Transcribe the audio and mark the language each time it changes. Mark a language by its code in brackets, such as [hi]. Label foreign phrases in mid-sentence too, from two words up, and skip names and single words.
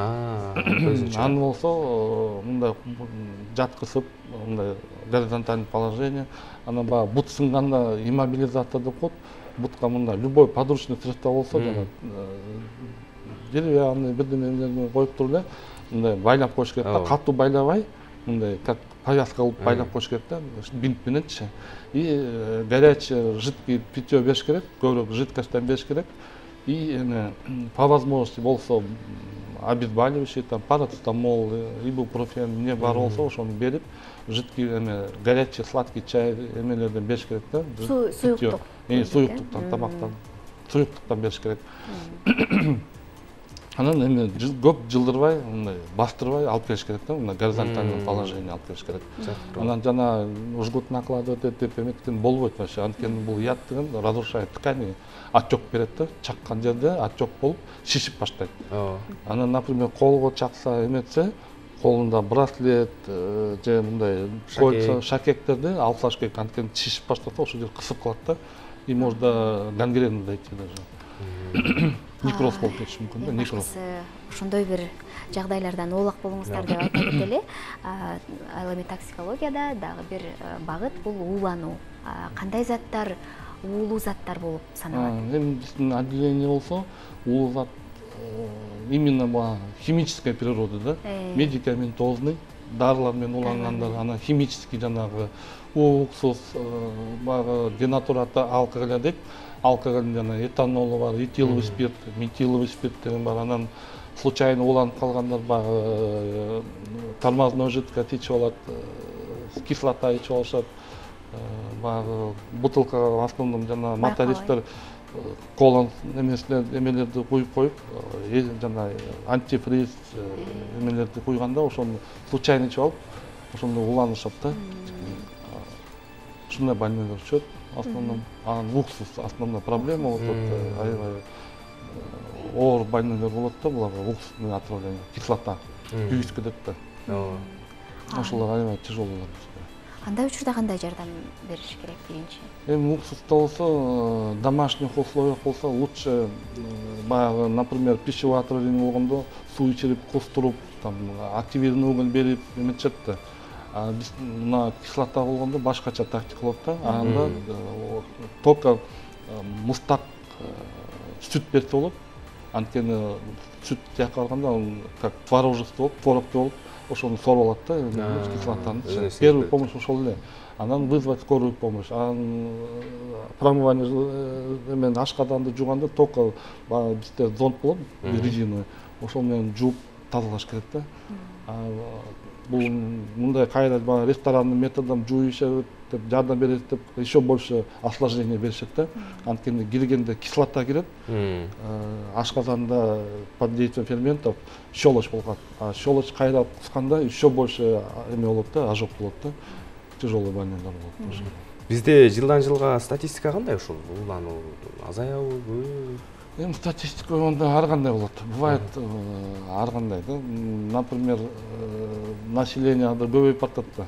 [ky] Аны болсо мындай жаткызып, мындай [ru] горизонтальный положение, [ky] анан баягы бут сынганда иммобилизация деп коет. Бутка мындай [ru] любой подручный средство [ky] болсо, жана деревянный бирдемелерди коюп туруп эле мындай байлап коюш керек да, катуу байлабай, мындай [ru] как повязка [ky] кылып байлап коюш керек да, бинт мененчи. [ru] И горячее жидкий питье [ky] бериш керек, көбүрөөк жидкостьтен бериш керек. [ru] И по возможности [ky] болсо обезболивающий, там парацетамол, ибупрофен не бар болсо ошону берип, [ru] жидкий горячий сладкий чай [ky] эмелерден бериш керек да. Суюктук. Суюктуктан, тамактан, суюктуктан бериш керек. Анан көп жылдырбай, мындай бастырбай алып келиш керек да, мына [ru] горизонтальный положение [ky] алып келиш керек. Анан жана [ru] жгут накладывать [ky] этип эметкен болбойт вообще. Анткени бул яд деген [ru] разрушает ткани, [ky] отек берет да, чаккан жерде отек болуп шишип баштайт. Анан, например, колго чакса эметсе, колунда браслет же мындай кольца, шакектерди алып салыш керек. Анткени шишип баштаса, ошол жер кысып калат да, [ru] и можно гангрену дойти даже. [ky] Некроз болуп кетиши мүмкүн да, некроз. Ошондой бир жагдайлардан оолак болуңуздар деп айта кетели. Ал эми токсикологияда дагы бир багыт бул уулануу. Кандай заттар уулуу заттар болуп саналат? Эми биздин отделение болсо, уулуу зат [ru] именно химической природы [ky] да, медикаментозный, дарылар менен уулангандар, анан химический жанагы уксус, баягы денатураты алкоголь дейт. Алкоголь жана этанолу бар, [ru] этиловый спирт, метиловый спирт [ky] деген бар. Анан случайно ууланып калгандар баягы [ru] тормозной жидкость [ky] ичип алат, кислота ичип алышат. Баягы бутылкага [ru] в основном [ky] жана мотористтер кола эмелерди куюп коюп, жана антифриз эмелерди куйганда ошону случайно ичип алып, ошондо ууланышат да. Ушундай больнойлор түшөт. Основном, [ru] уксус основная проблема, вот [ky] аябай оор больнойлор болот да, буларга [ru] уксусный отравление, [ky] кислота, күйүскө деп да. Ошолор аябай тяжелоолор. Андай учурда кандай жардам бериш керек биринчи? Эми уксуста болсо, [ru] домашних условиях [ky] болсо лучше, баягы, например, [ru] пищевое отравление [ky] болгондо суу ичирип, кустуруп, [ru] там активированный уголь [ky] берип эметишет да. Биз мына кислота болгондо башкача тактика болот да. Анда только муздак сүт берсе болот. Анткени сүт тияка барганда [ru] как творожество [ky] болуп, творог болуп, ошону сорып алат да, кислотаны. [ru] Первый помощь [ky] ошол эле. Анан [ru] вызвать скорую помощь. [ky] Анан промывание менен ашкаданды жууганда только бизде зонт болот, резиновый. Ошол менен жууп тазалаш керек да. Бул мындай кайра ресторанный методдон жууйшат деп жардам берет деп [ru] еще больше осложнение [ky] беришет да. Анткени киргенде кислота кирет, ашказанда [ru] под действием ферментов щелочь [ky] болот. А щелочь кайра кусканда [ru] еще больше [ky] эме болот да, ожог болот да. Тяжелый больнойлор болот. Бизде жылдан жылга статистика кандай ушул уулануу азаябы, көбөйбү? Эми статистика онда ар кандай болот. Бывает ар кандай да. Например, население көбөйүп бартат да.